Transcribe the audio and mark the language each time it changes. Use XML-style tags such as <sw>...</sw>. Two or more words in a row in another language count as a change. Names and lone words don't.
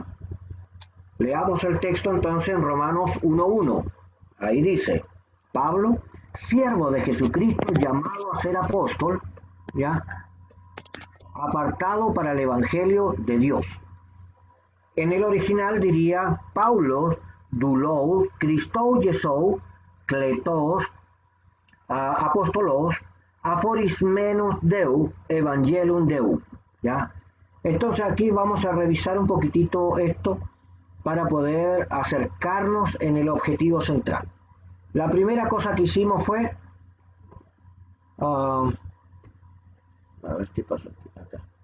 <es>Leamos el texto entonces en Romanos 1:1. Ahí dice, Pablo, siervo de Jesucristo, llamado a ser apóstol, ¿ya? Apartado para el Evangelio de Dios. En el original diría, Paulo,</es> <el>δούλου Χριστοῦ Ἰησοῦ κλητὸς ἀπόστολος ἀφωρισμένος θεοῦ εὐαγγέλιον θεοῦ,</el> <es>¿ya? Entonces aquí vamos a revisar un poquitito esto para poder acercarnos en el objetivo central. La primera cosa que hicimos fue, a ver qué pasa acá.</es>